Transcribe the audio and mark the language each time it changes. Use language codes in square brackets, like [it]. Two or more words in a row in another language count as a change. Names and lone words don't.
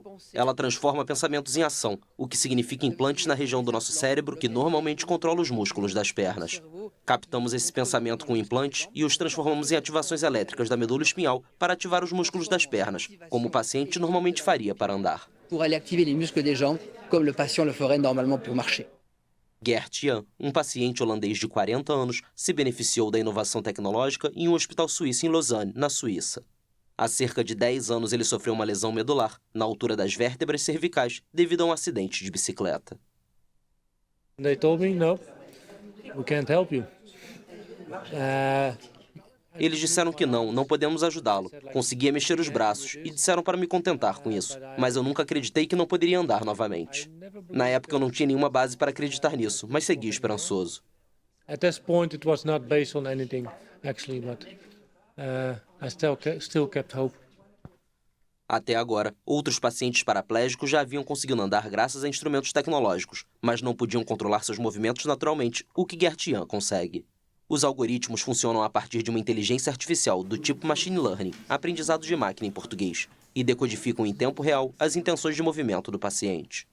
[pt] Ela transforma pensamentos em ação, o que significa implantes na região do nosso cérebro que normalmente controla os músculos das pernas. Captamos esse pensamento com implantes e os transformamos em ativações elétricas da medula espinhal para ativar os músculos das pernas, como o paciente normalmente faria para andar. [fr] Pour aller activer les muscles des jambes, comme le patient le ferait normalement pour marcher. [pt] Gert Jan, um paciente holandês de 40 anos, se beneficiou da inovação tecnológica em um hospital suíço em Lausanne, na Suíça. Há cerca de 10 anos ele sofreu uma lesão medular, na altura das vértebras cervicais, devido a um acidente de bicicleta. [en] They told me, no, we can't help you. [pt] Eles disseram que não podemos ajudá-lo. Conseguia mexer os braços e disseram para me contentar com isso. Mas eu nunca acreditei que não poderia andar novamente. Na época eu não tinha nenhuma base para acreditar nisso, mas segui esperançoso. [en] At this point it was not based on anything actually, but I still kept hope. [pt] Até agora, outros pacientes paraplégicos já haviam conseguido andar graças a instrumentos tecnológicos, mas não podiam controlar seus movimentos naturalmente, o que Gert Jan consegue. Os algoritmos funcionam a partir de uma inteligência artificial do tipo [en] machine learning, [pt] aprendizado de máquina em português, e decodificam em tempo real as intenções de movimento do paciente.